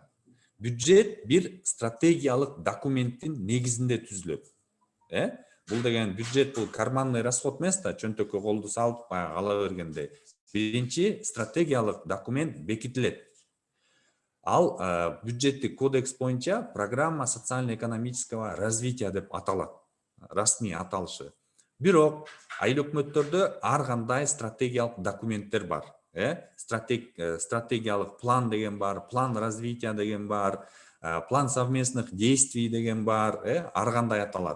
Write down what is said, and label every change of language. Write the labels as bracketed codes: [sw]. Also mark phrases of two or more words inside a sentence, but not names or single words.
[ky] Бюджет бир стратегиялык документтин негизинде түзүлөт. Бул деген бюджет бул карманный расход эмес да, чөнтөккө колду салып ала бергендей. Биринчи стратегиялык документ бекитилет. Ал бюджеттик кодекс боюнча [ru] программа социально-экономического развития [ky] деп аталат. Расмий аталышы. Бирок айыл өкмөттөрдө ар кандай стратегиялык документтер бар. Стратегиялык план деген бар, [ru] план развития [ky] деген бар, [ru] план совместных действий [ky] деген бар, ар кандай аталат.